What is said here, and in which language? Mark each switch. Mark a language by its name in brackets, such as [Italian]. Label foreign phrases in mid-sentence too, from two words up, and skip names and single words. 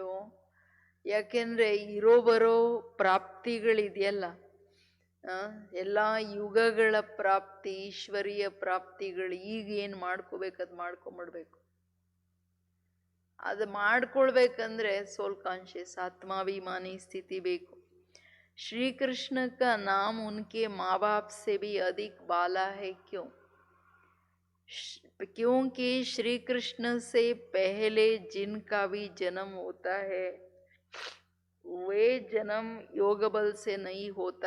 [Kannada] ಯಾಕೆಂದರೆ ಇರೋ ಬರೋ ಪ್ರಾಪ್ತಿಗಳಿದೆಯಲ್ಲ, ಎಲ್ಲ ಯುಗಗಳ ಪ್ರಾಪ್ತಿ, ಈಶ್ವರೀಯ ಪ್ರಾಪ್ತಿಗಳು, ಈಗ ಏನು ಮಾಡ್ಕೋಬೇಕು ಅದು ಮಾಡ್ಕೊಂಬಿಡ್ಬೇಕು. ಅದು ಮಾಡ್ಕೊಳ್ಬೇಕಂದ್ರೆ [English] soul conscious [Kannada] ಆತ್ಮಾಭಿಮಾನಿ ಸ್ಥಿತಿ ಬೇಕು. [Hindi] श्री कृष्ण का नाम उनके माँ बाप से भी अधिक बाला है. क्यों? क्योंकि श्री कृष्ण से पहले जिनका भी जन्म होता है वे जन्म योग बल से नहीं होता.